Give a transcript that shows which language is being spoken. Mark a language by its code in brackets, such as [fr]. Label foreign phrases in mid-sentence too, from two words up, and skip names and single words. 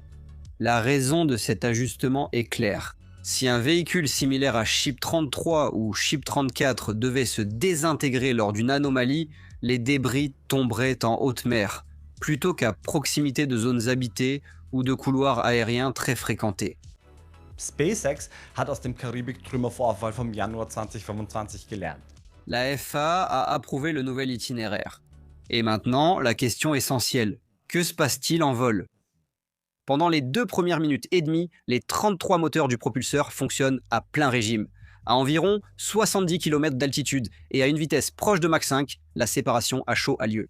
[fr] La raison de cet ajustement est claire. Si un véhicule similaire à Ship 33 ou Ship 34 devait se désintégrer lors d'une anomalie, les débris tomberaient en haute mer, plutôt qu'à proximité de zones habitées ou de couloirs aériens très fréquentés. [de] SpaceX hat aus dem Karibik-Trümmervorfall vom Januar 2025 gelernt. [fr] La FAA a approuvé le nouvel itinéraire. Et maintenant, la question essentielle, que se passe-t-il en vol ? Pendant les 2 premières minutes et demie, les 33 moteurs du propulseur fonctionnent à plein régime. À environ 70 km d'altitude et à une vitesse proche de Mach 5, la séparation à chaud a lieu.